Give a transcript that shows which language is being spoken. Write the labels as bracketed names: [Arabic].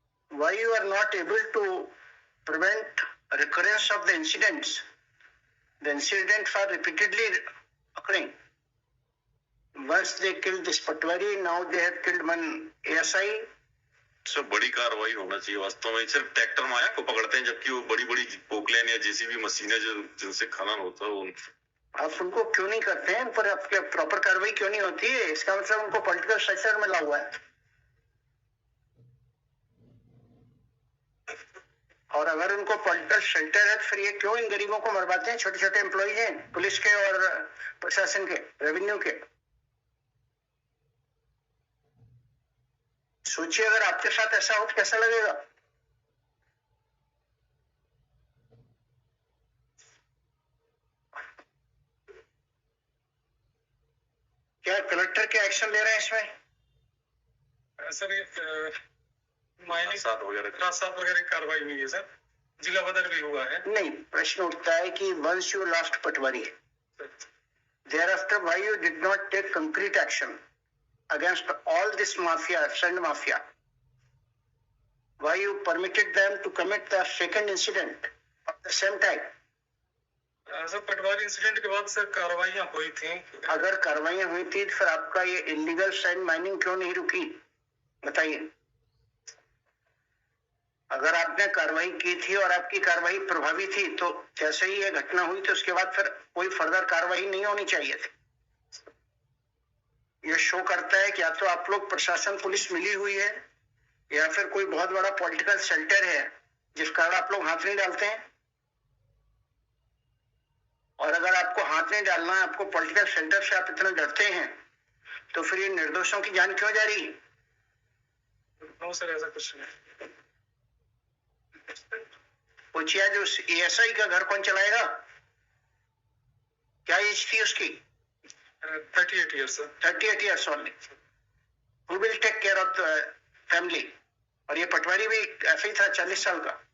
[English] Why you are not able to prevent recurrence of the incidents? The incidents are repeatedly occurring. Once they killed this Patwari, now they have killed one ASI. [Hindi] सब बड़ी कार्रवाई होना चाहिए वास्तव में। सिर्फ tractor माया को पकड़ते हैं, जबकि वो बड़ी बड़ी पोकलेन या जेसीबी मशीनें जो जिनसे खनन होता है, वो आप उनको क्यों नहीं करते हैं? पर आपके प्रॉपर कार्रवाई क्यों नहीं होती है? इसका मतलब उनको पॉलिटिकल स्ट्रक्चर में ला हुआ है। और अगर उनको पॉलिटिकल शेल्टर है तो फिर ये क्यों इन गरीबों को मरवाते हैं? छोटे छोटे एम्प्लॉइज हैं पुलिस के और प्रशासन के, रेवेन्यू के। सोचिए अगर आपके साथ ऐसा हो तो कैसा लगेगा? क्या कलेक्टर के एक्शन ले रहे हैं इसमें? सर माइनिंग वगैरह कार्रवाई हुई है सर, जिला बदल भी हुआ है। नहीं, प्रश्न उठता है कि [English] once you lost Patwari, thereafter why you did not take concrete action against all this mafia, sand mafia? Why you permitted them to commit the second incident of the same type? [Hindi] Sir Patwari incident के बाद sir कार्रवाइयां हुई थी। अगर कार्रवाइयां हुई थी तो फिर आपका ये इलीगल सैंड माइनिंग क्यों नहीं रुकी? बताइए। अगर आपने कार्रवाई की थी और आपकी कार्रवाई प्रभावी थी तो जैसे ही ये घटना हुई तो उसके बाद फिर कोई फर्दर कार्रवाई नहीं होनी चाहिए थी। ये शो करता है कि या तो आप लोग प्रशासन पुलिस मिली हुई है या फिर कोई बहुत बड़ा पॉलिटिकल शेल्टर है जिस कारण आप लोग हाथ नहीं डालते हैं। और अगर आपको हाथ नहीं डालना है, आपको पॉलिटिकल शेल्टर से आप इतना डरते हैं, तो फिर ये निर्दोषों की जान क्यों जा रही है? नो सर, ऐसा कुछ नहीं। पूछिए जो एएसआई का घर कौन चलाएगा? क्या एज थी उसकी? [English] 38 years sir. 38 years only. Who will take care of the family? [Hindi] और ये पटवारी भी ऐसे ही था, 40 साल का।